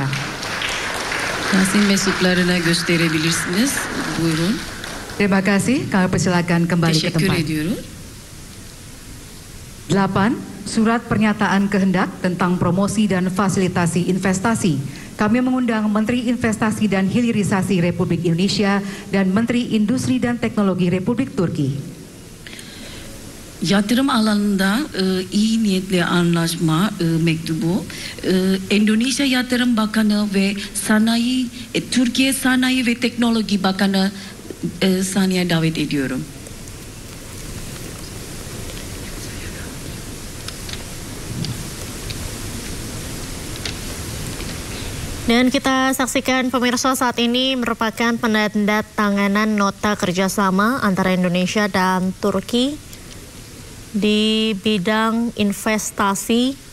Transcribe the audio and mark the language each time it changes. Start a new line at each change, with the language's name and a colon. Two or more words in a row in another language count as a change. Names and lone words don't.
Turkish: Basın mensuplarına gösterebilirsiniz. Buyurun.
Indonesian: Terima kasih, kami persilakan kembali ke
Turkish: Teşekkür
Indonesian: tempat.
Turkish: ediyorum.
Indonesian: 8. Surat pernyataan kehendak tentang promosi dan fasilitasi investasi. Kami mengundang Menteri Investasi dan Hilirisasi Republik Indonesia dan Menteri Industri dan Teknologi Republik Turki.
Turkish: Yatırım alanında iyi niyetli anlaşma mektubu Endonezya Yatırım Bakanı ve Türkiye Sanayi ve Teknologi Bakanı sahneye davet ediyorum.
Indonesian: Dan kita saksikan pemirsa, saat ini merupakan penandatanganan nota kerjasama antara Indonesia dan Turki di bidang investasi,